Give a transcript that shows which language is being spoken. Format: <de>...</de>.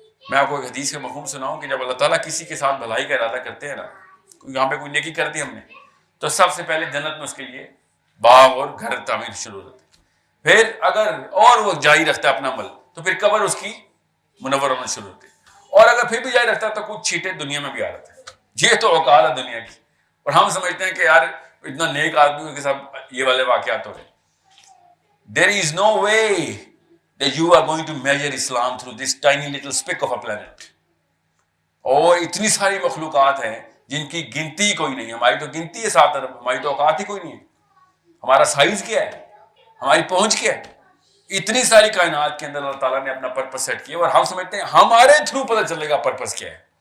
<ur>میں آپ کو ایک حدیث کا مفہوم سناؤں کہ جب اللہ تعالیٰ کسی کے ساتھ بھلائی کا ارادہ کرتے ہیں نا، یہاں پہ کوئی نیکی کر دی ہم نے، تو سب سے پہلے جنت میں اس کے لیے باغ اور گھر تعمیر شروع ہوتے. پھر اگر اور وہ جاری رکھتا ہے اپنا عمل تو پھر قبر اس کی منور ہونا شروع ہوتی. اور اگر پھر بھی جاری رکھتا ہے تو کچھ چھیٹے دنیا میں بھی آ رہتے ہیں. یہ تو اوقات ہے دنیا کی. اور ہم سمجھتے ہیں کہ یار اتنا نیک آدمی کے ساتھ یہ والے واقعات ہو رہے ہیں.</ur> <en>There is no way that you are going to measure Islam through this tiny little speck of a planet.</en> <ur>اور اتنی ساری مخلوقات ہیں جن کی گنتی کوئی نہیں. ہماری تو گنتی ہے 7 ارب, ہماری تو اوقات ہی کوئی نہیں ہے. ہمارا سائز کیا ہے, ہماری پہنچ کیا ہے. اتنی ساری کائنات کے اندر اللہ تعالیٰ نے اپنا پرپس سیٹ کیا, اور ہم سمجھتے ہیں ہمارے تھرو پتہ چلے گا پرپس کیا ہے.</ur>